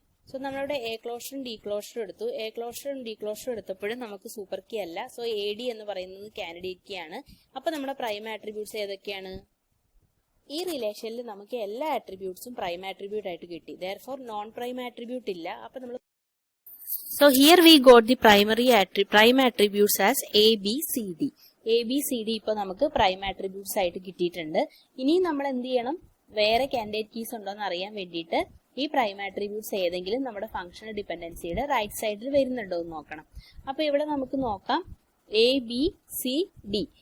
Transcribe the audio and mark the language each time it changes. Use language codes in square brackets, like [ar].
[ml] So നമ്മളിവിടെ A ക്ലോഷറും D ക്ലോഷറും എടുത്തു. A ക്ലോഷറും D ക്ലോഷറും എടുത്തപ്പോഴും നമുക്ക് സൂപ്പർ കീ അല്ല. സോ എ ഡി എന്ന് പറയുന്നത് കാൻഡിഡേറ്റ് കീ ആണ്. അപ്പൊ നമ്മുടെ പ്രൈം ആട്രിബ്യൂട്ട്സ് ഏതൊക്കെയാണ്? ഈ റിലേഷനിൽ നമുക്ക് എല്ലാ ആട്രിബ്യൂട്ട്സും പ്രൈം ആട്രിബ്യൂട്ട് ആയിട്ട് കിട്ടി. therefore നോൺ പ്രൈം ആട്രിബ്യൂട്ട് ഇല്ല. അപ്പൊ നമ്മൾ [en] so here we got the prime attributes as a b c d. [ml] a b c d ഇപ്പൊ നമുക്ക് പ്രൈം ആട്രിബ്യൂട്ട്സ് ആയിട്ട് കിട്ടിയിട്ടുണ്ട്. ഇനി നമ്മൾ എന്ത് ചെയ്യണം, വേറെ കാൻഡിഡേറ്റ് കീസ് ഉണ്ടോ എന്ന് അറിയാൻ വേണ്ടിയിട്ട് ഈ പ്രൈം ആട്രിബ്യൂട്ട്സ് ഏതെങ്കിലും നമ്മുടെ ഫംഗ്ഷണൽ ഡിപെൻഡൻസിയുടെ റൈറ്റ് സൈഡിൽ വരുന്നുണ്ടോ എന്ന് നോക്കണം. അപ്പൊ ഇവിടെ നമുക്ക് നോക്കാം എ ബി സി ഡി.